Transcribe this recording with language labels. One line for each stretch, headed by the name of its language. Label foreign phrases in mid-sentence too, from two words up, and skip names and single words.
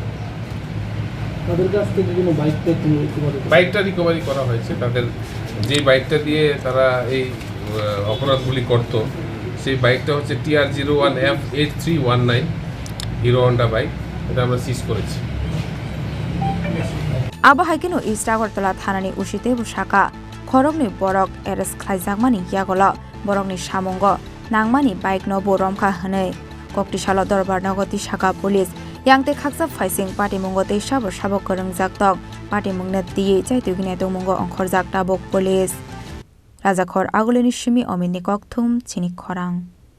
Bangla: তাদের কাছ থেকে কোনো বাইকটা রিকভারি করা হয়েছে তাদের যে বাইকটা দিয়ে তারা এই অপরাধগুলি করত সেই বাইকটা হচ্ছে TR01F8319 হিরো হন্ডা বাইক এটা আমরা সিজ করেছি
Kok Borok: Abohaikino Istagortola Thanani Ushite Shaka Khoroknwi Borok arrest khlaijagmani Yakulo Borokni Samungo Nangmani bike no boromkha hanai Koktisalo Dorbar Nogoti Shaka Police Yangte Khaksa Faising Patimungni tei Sabok Khorungjak Tok Patimungni Ti Naitugwi Netung Mungo Ongkhorjak Tabok Police Rajakhor Aguleni Shimi Omini Kokthum Chini Khorang